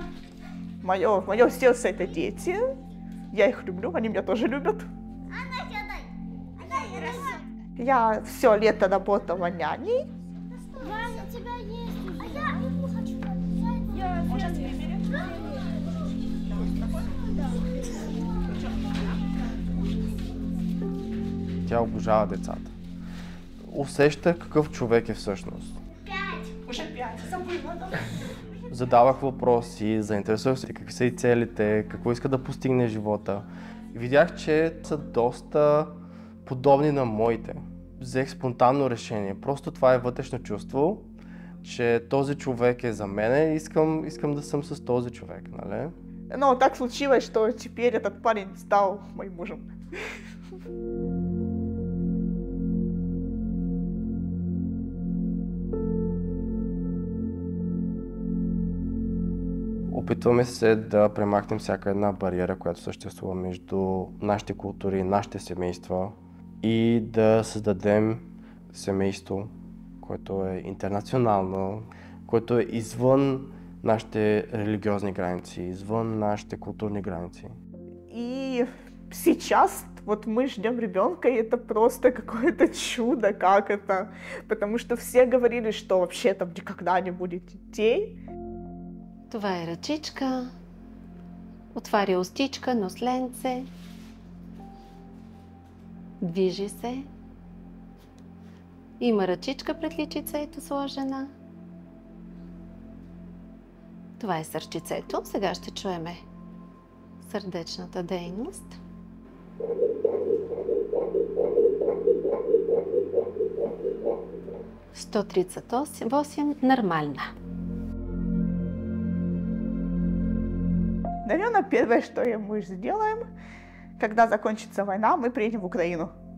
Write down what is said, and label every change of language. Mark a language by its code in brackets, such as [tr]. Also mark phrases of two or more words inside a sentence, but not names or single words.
[ru] Мое сердце — это дети. Я их люблю, они меня тоже любят. Я все лето работала няней. У тебя есть. А я не хочу. Он сейчас ее берет. [bg] Тя обожава децата. Усещах какъв човек е всъщност. [ru] Уже 5, забыла. [bg] Задавах въпроси, заинтересувах се какви са и целите, какво иска да постигне в живота. И видях, че са доста подобни на моите. Взех спонтанно решение. Просто това е вътрешно чувство, че този човек е за мен и искам да съм с този човек, нали? [ru] Но так случилось, что теперь этот парень стал моим мужем. [bg] Опитваме се да премахнем всяка една бариера, която съществува между нашите култури, нашите семейства и да създадем семейство, което е интернационално, което е извън нашите религиозни граници, извън нашите културни граници. [ru] И сейчас вот мы ждем ребенка, и это просто какое-то чудо, как это. Потому что все говорили, что вообще там никогда не будет детей. [bg] Това е ръчичка, отваря устичка, носленце, движи се, има ръчичка пред личицето сложена. Това е сърчицето. Сега ще чуеме сърдечната дейност. [ru] Сто 138 нормально. Наверное, первое, что мы сделаем, когда закончится война, мы приедем в Украину.